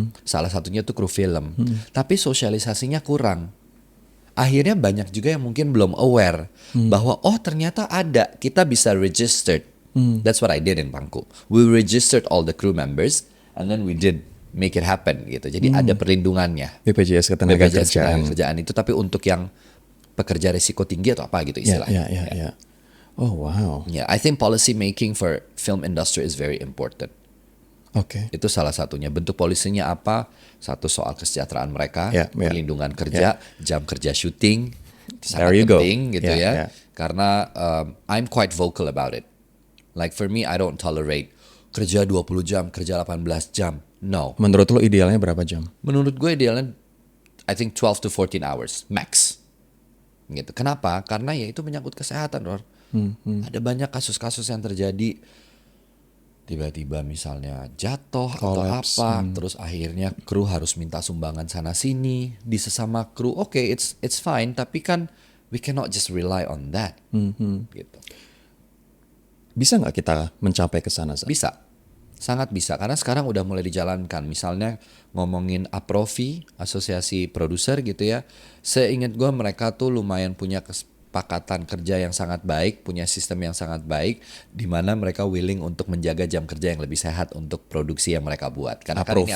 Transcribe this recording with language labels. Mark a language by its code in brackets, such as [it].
[id] Salah satunya tuh kru film. Tapi sosialisasinya kurang. Akhirnya banyak juga yang mungkin belum aware bahwa ternyata ada, kita bisa registered. [en] That's what I did in Pangku. We registered all the crew members and then we did make it happen gitu. [id] Jadi ada perlindungannya. BPJS Ketenagakerjaan. Kerjaan itu tapi untuk yang pekerja risiko tinggi atau apa gitu istilahnya. Ya. Oh wow. [en] Yeah, I think policy making for film industry is very important. [id] Oke. Itu salah satunya. Bentuk polisinya apa? Satu soal kesejahteraan mereka, [en] Yeah. [id] perlindungan kerja, jam kerja syuting, itu [en] There [id] sangat [en] you go. [id] penting gitu [en] Yeah. Karena I'm quite vocal about it. Like for me, I don't tolerate [id] kerja 20 jam, kerja 18 jam. [en] No. [id] Menurut lo idealnya berapa jam? Menurut gue idealnya [en] I think 12 to 14 hours max. Gitu. Kenapa? [id] Karena ya itu menyangkut kesehatan, Ror. Ada banyak kasus-kasus yang terjadi tiba-tiba misalnya jatuh [en] Collapse. [id] atau apa, terus akhirnya kru harus minta sumbangan sana sini di sesama kru. [en] Oke, it's fine, tapi kan we cannot just rely on that. [id] Gitu. Bisa nggak kita mencapai ke sana? Zak? Bisa. Sangat bisa karena sekarang udah mulai dijalankan. Misalnya ngomongin Aprofi, asosiasi produser gitu ya. Seingat gue mereka tuh lumayan punya kesepakatan kerja yang sangat baik, punya sistem yang sangat baik di mana mereka willing untuk menjaga jam kerja yang lebih sehat untuk produksi yang mereka buat. Karena kan ini